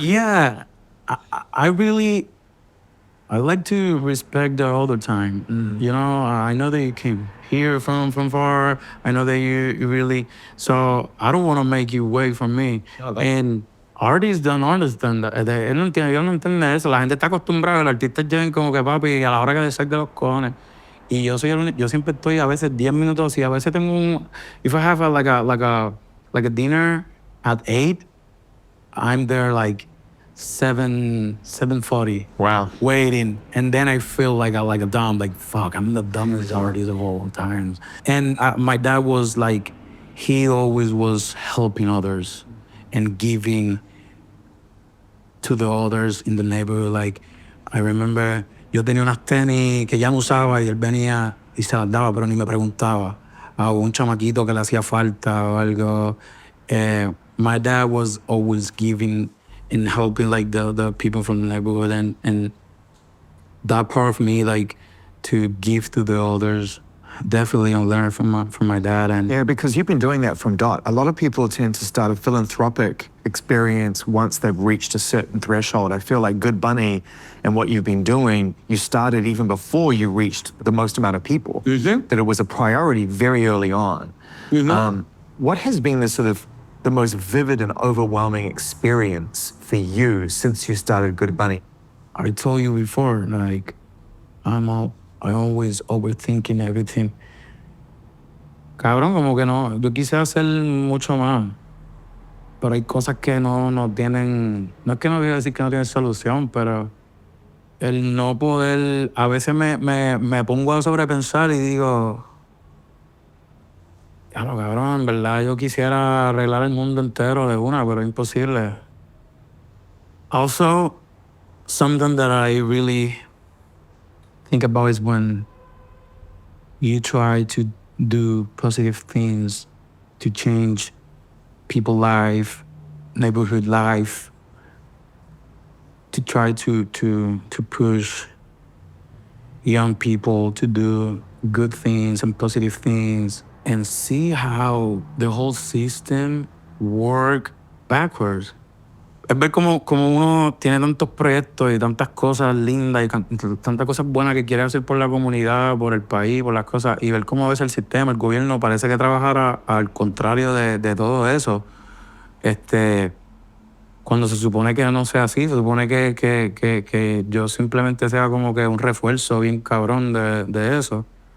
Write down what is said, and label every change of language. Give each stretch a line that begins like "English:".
English: Yeah, I like to respect the other time. I know that you came here from far. I know that you really, so I don't want to make you wait for me. And artists don't understand that.
Spanish: Ellos no entienden eso. La gente está acostumbrada, los artistas llegan como que papi a la hora que les saque los cojones. Y yo yo siempre estoy a veces 10 minutos, y a veces tengo
English: if I have like a dinner at 8, I'm there like 7:40. Wow. Waiting, and then I feel like a dumb, like fuck, I'm the dumbest artist of all times. And my dad was like, he always was helping others and giving to the others in the neighborhood. Like, I remember,
Spanish: yo tenía unas tenis que ya no usaba y él venía y se las daba, pero ni me preguntaba. A un chamaquito que le hacía falta o algo.
English: My dad was always giving and helping like the people from the neighborhood, and that part of me, like, to give to the others, definitely learn from my dad. And Yeah, because you've been doing that from dot. A lot of people tend to start a philanthropic experience once they've reached a certain threshold. I feel like Good Bunny and what you've been doing, you started even before you reached the most amount of people. Mhm. That it was a priority very early on. Mhm. What has been the most vivid and overwhelming experience for you since you started Good Bunny? I told you before, like, I always overthinking everything.
Spanish: Cabrón, como que no, yo quise hacer mucho más, pero hay cosas que no tienen, no es que no quiero decir que no tienen solución, pero el no poder, a veces me pongo a sobrepensar y digo, ya lo cabrón, en verdad yo quisiera arreglar el mundo entero de una, pero es imposible.
English: Also, something that I really think about is when you try to do positive things to change people's life, neighborhood life, to try to push young people to do good things and positive things, and see how the whole system work backwards.
Spanish: Es ver como uno tiene tantos proyectos y tantas cosas lindas y tantas cosas buenas que quiere hacer por la comunidad, por el país, por las cosas, y ver cómo a veces el sistema, el gobierno parece que trabajara al contrario de todo eso. Cuando se supone que no sea así, se supone que yo simplemente sea como que un refuerzo bien cabrón de eso.